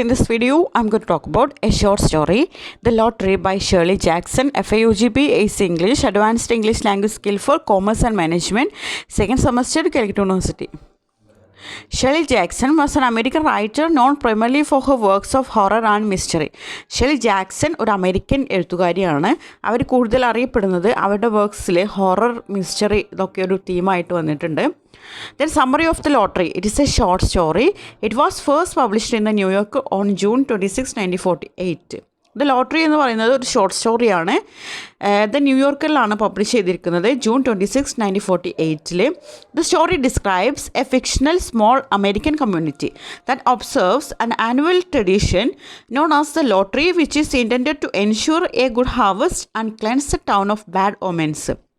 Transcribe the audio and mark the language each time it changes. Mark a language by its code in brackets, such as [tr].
[en] In this video, I'm going to talk about a short story, The Lottery by Shirley Jackson, FAUGP, AC English, Advanced English Language Skill for Commerce and Management, second semester, Calicut University. Shirley Jackson was an American writer known primarily for her works of horror and mystery. [ml] Shirley Jackson ഒരു American എഴുത്തുകാരിയാണ്. അവർ കൂടുതൽ അറിയപ്പെടുന്നത് അവരുടെ വർക്ക്സിൽ horror mystery ഇതൊക്കെ ഒരു തീമായിട്ട് വന്നിട്ടുണ്ട്. [en] Then summary of the lottery. It is a short story. It was first published in the New Yorker on June 26, 1948. [ml] The lottery എന്ന് പറയുന്നത് ഒരു ഷോർട്ട് സ്റ്റോറിയാണ്. ദ ന്യൂയോർക്കറിലാണ് പബ്ലിഷ് ചെയ്തിരിക്കുന്നത് June 26, 1948. [en] The story describes a fictional small American community that observes an annual tradition known as the lottery which is intended to ensure a good harvest and cleanse the town of bad omens.